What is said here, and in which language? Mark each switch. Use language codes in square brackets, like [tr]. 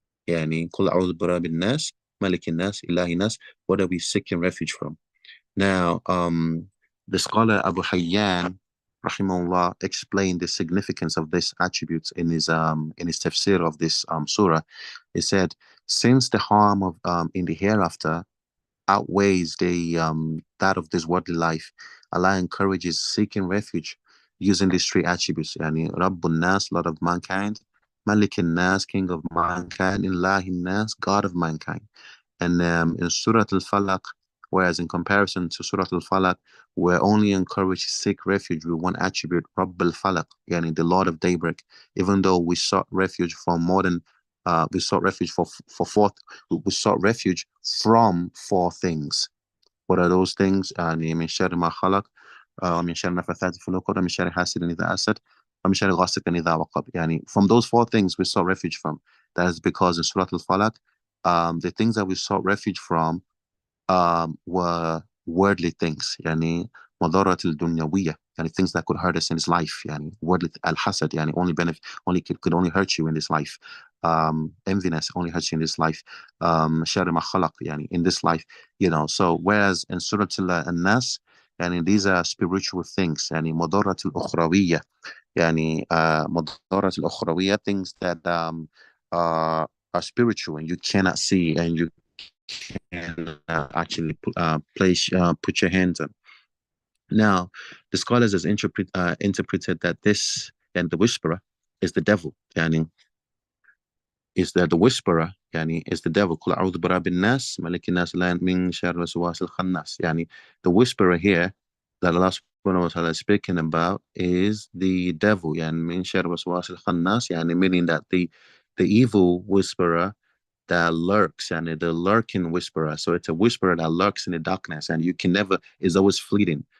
[ar] Yani قل أعوذ برب الناس ملك الناس إله الناس. [en] What are we seeking refuge from? Now, the scholar Abu Hayyan, rahimahullah, explained the significance of this attribute in his tafsir of this surah. He said, since the harm of in the hereafter outweighs the that of this worldly life, Allah encourages seeking refuge using these three attributes. Yani Rabbun Nas, Lord of mankind; Malikin Nas, King of mankind; Ilahin Nas, God of mankind. And in Surah Al-Falaq, whereas in comparison to Surah Al-Falaq, we're only encouraged to seek refuge with one attribute, Rabb al-Falaq, yani the Lord of daybreak, even though we sought refuge from more than we sought refuge we sought refuge from four things. What are those things? [ar] يعني من شر ما خلق ومن شر النفاثات في العقد ومن شر حاسد إذا حسد ومن شر غاسق إذا وقب. [en] يعني from those four things we sought refuge from. That is because in Surah Al-Falaq, the things that we sought refuge from were worldly things. [ar] يعني مضرة الدنيوية, [en] يعني things that could hurt us in this life. يعني worldly al-hasad, يعني only benefit, could only hurt you in this life. Enviness only hurts you in this life. [ar] شر ما خلق, [en] يعني in this life, So whereas in Surah An-Nas, يعني these are spiritual things. [ar] يعني مضرة الأخروية, يعني مضرة الأخروية, [en] things that are spiritual and you cannot see and you can actually put your hands on. Now, the scholars has interpreted that this and the whisperer is the devil. Yani, is that the whisperer? Yani, is the devil? [ar] قل أعوذ برب الناس ملك الناس لا من شر الوسواس الخناس. [en] Yani, the whisperer here that Allah subhanahu wa ta'ala is speaking about is the devil. Yani, [ar] min shar waswas al-khannas. [en] Yani, meaning that the evil whisperer that lurks, and the lurking whisperer. So it's a whisperer that lurks in the darkness, and you can never, is always fleeting.